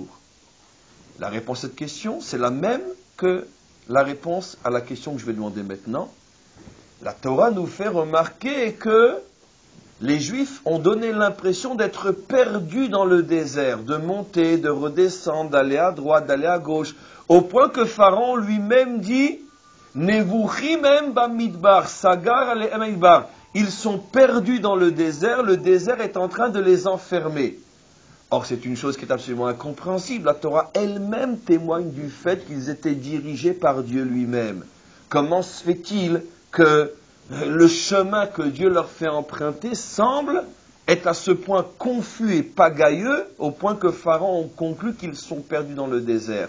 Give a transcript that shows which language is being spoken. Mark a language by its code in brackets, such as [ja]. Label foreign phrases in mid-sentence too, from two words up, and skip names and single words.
[fr] La réponse à cette question, c'est la même que la réponse à la question que je vais demander maintenant. La Torah nous fait remarquer que les Juifs ont donné l'impression d'être perdus dans le désert, de monter, de redescendre, d'aller à droite, d'aller à gauche, au point que Pharaon lui-même dit « [he] נבוכים הם במדבר, סגר עליהם מדבר [fr] » Ils sont perdus dans le désert est en train de les enfermer. Or, c'est une chose qui est absolument incompréhensible. La Torah elle-même témoigne du fait qu'ils étaient dirigés par Dieu lui-même. Comment se fait-il que le chemin que Dieu leur fait emprunter semble être à ce point confus et pagailleux, au point que Pharaon conclut qu'ils sont perdus dans le désert?